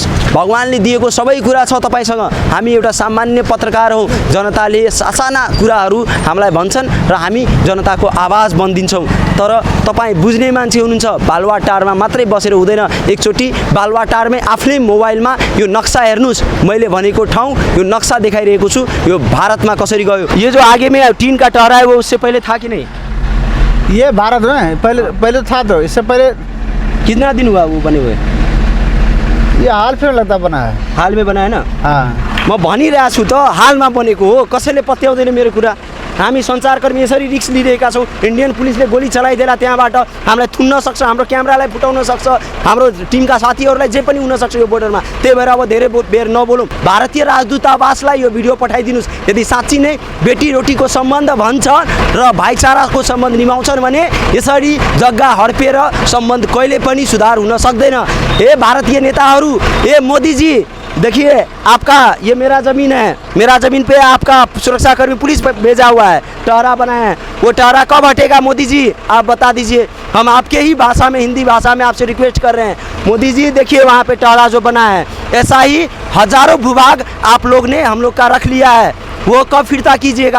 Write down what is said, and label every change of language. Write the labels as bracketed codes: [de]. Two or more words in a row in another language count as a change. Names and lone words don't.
[ne] भगवानले दिएको सबै कुरा छ तपाईँसँग, हामी एउटा सामान्य पत्रकार हौँ, जनताले सासाना कुराहरू हामीलाई भन्छन् र हामी जनताको आवाज बनिदिन्छौँ, तर तपाईँ बुझ्ने मान्छे हुनुहुन्छ। बालुवाटारमा मात्रै बसेर हुँदैन, एकचोटि बालुवाटारमै आफ्नै मोबाइलमा यो नक्सा हेर्नुहोस्, मैले भनेको ठाउँ यो नक्सा देखाइरहेको छु, यो भारतमा कसरी गयो। [hi] यो जो आगे में टीन का टहरा है वो उससे पहले था कि नहीं? ये भारत में पहले था, तो इससे पहले कितना दिन हुआ वो बने हुए? ये हाल फिर लगता बना है। हाल में बना है ना? हाँ, [ne] म भनिरहेको छु त, हालमा बनेको हो, कसैले पत्याउँदैन मेरो कुरा। हामी सञ्चारकर्मी यसरी रिस्क लिइरहेका छौँ, इन्डियन पुलिसले गोली चलाइदिएला त्यहाँबाट हामीलाई थुन्न सक्छ, हाम्रो क्यामेरालाई फुटाउन सक्छ, हाम्रो टिमका साथीहरूलाई जे पनि हुनसक्छ यो बोर्डरमा। त्यही भएर अब धेरै बेर नबोलौँ। भारतीय राजदूतावासलाई यो भिडियो पठाइदिनुहोस्, यदि साँच्ची नै बेटी रोटीको सम्बन्ध भन्छ र भाइचाराको सम्बन्ध निभाउँछन् भने यसरी जग्गा हडपेर सम्बन्ध कहिले पनि सुधार हुन सक्दैन। हे भारतीय नेताहरू, [hi] हे मोदी जी, देखिए आपका ये मेरा ज़मीन है, मेरा ज़मीन पे आपका सुरक्षाकर्मी पुलिस भेजा हुआ है, टहरा बनाया है, वो टहरा कब हटेगा मोदी जी आप बता दीजिए। हम आपके ही भाषा में, हिंदी भाषा में आपसे रिक्वेस्ट कर रहे हैं, मोदी जी देखिए वहाँ पे टहरा जो बना है, ऐसा ही हजारों भूभाग आप लोग ने हम लोग का रख लिया है, वो कब फिरता कीजिएगा।